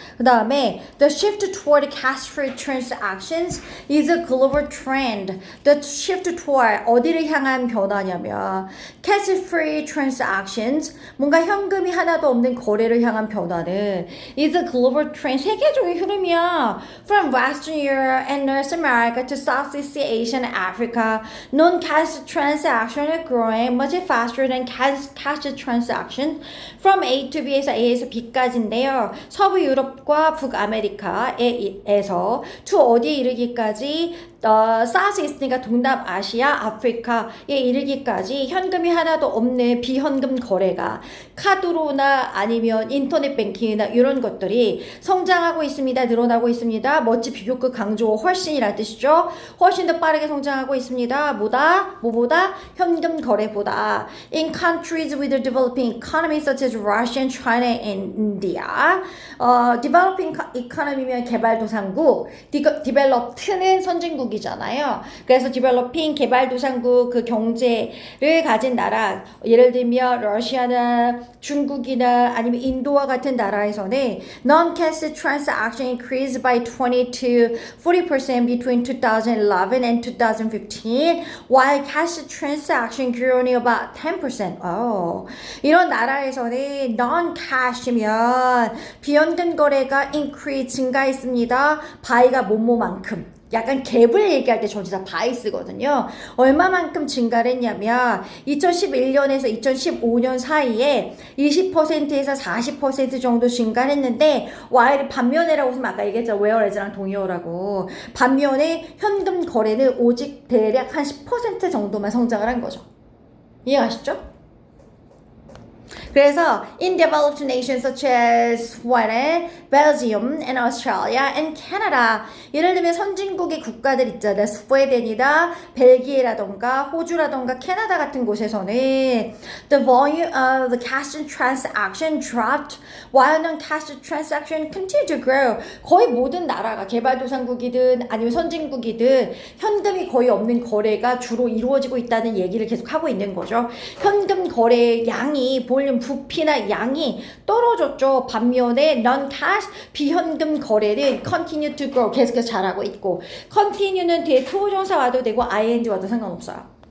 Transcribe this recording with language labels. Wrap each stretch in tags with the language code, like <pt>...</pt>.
<ko>그 다음에</ko> <en>The shift toward cash-free transactions is a global trend. The shift toward</en> <ko>어디를 향한 변화냐면</ko> <en>cash-free transactions</en> <ko>뭔가 현금이 하나도 없는 거래를 향한 변화는</ko> <en>is a global trend.</en> <ko>세계적인 흐름이야.</ko> <en>From Western Europe and North America to Southeast Asia and Africa, non-cash transactions are growing much faster than cash transaction from A to B에서</en> <ko>A에서 B까지인데요. 서부 유럽과 북아메리카에서 to 어디에 이르기까지 사우스 이스트니까 동남아시아, 아프리카에 이르기까지 현금이 하나도 없는 비현금 거래가 카드로나 아니면 인터넷 뱅킹이나 이런 것들이 성장하고 있습니다. 늘어나고 있습니다. 멋지 비교급 강조 훨씬이라는 뜻이죠. 훨씬 더 빠르게 성장하고 있습니다. 뭐보다? 현금 거래보다.</ko> <en>In countries with a developing economy such as Russia, China, and India.</en> <ko>developing economy면 개발도상국, developed는 선진국이 잖아요. 그래서 developing 개발도상국 그 경제를 가진 나라 예를 들면 러시아나 중국이나 아니면 인도와 같은 나라에서는</ko> <en>non-cash transaction increased by 20 to 40% between 2011 and 2015 while cash transaction grew only about 10%.</en> <ko>이런 나라에서는 non-cash면 비현금 거래가 increase 증가했습니다. by가 뭐뭐만큼 약간 갭을 얘기할 때 전치사 by 쓰거든요. 얼마만큼 증가를 했냐면 2011년에서 2015년 사이에 20%에서 40% 정도 증가를 했는데 while 반면에라고 하면 아까 얘기했죠. whereas랑 동의어라고. 반면에 현금 거래는 오직 대략 한 10% 정도만 성장을 한 거죠. 이해가시죠?</ko> <en>그래서 in developed nations such as Sweden, Belgium, and Australia, and Canada</en> <ko>예를 들면 선진국의 국가들 있잖아요. 스웨덴이나 벨기에라던가 호주라던가 캐나다 같은 곳에서는</ko> <en>the volume of the cash transaction dropped while non-cash transaction continued to grow.</en> <ko>거의 모든 나라가 개발도상국이든 아니면 선진국이든 현금이 거의 없는 거래가 주로 이루어지고 있다는 얘기를 계속 하고 있는 거죠. 현금 거래 양이 볼륨 부피나 양이 떨어졌죠. 반면에 non-cash 비현금 거래는</ko> <en>continue to grow</en> <ko>계속해서 잘하고 있고 continue는 뒤에 투부정사 와도 되고 ing 와도 상관없어요.</ko>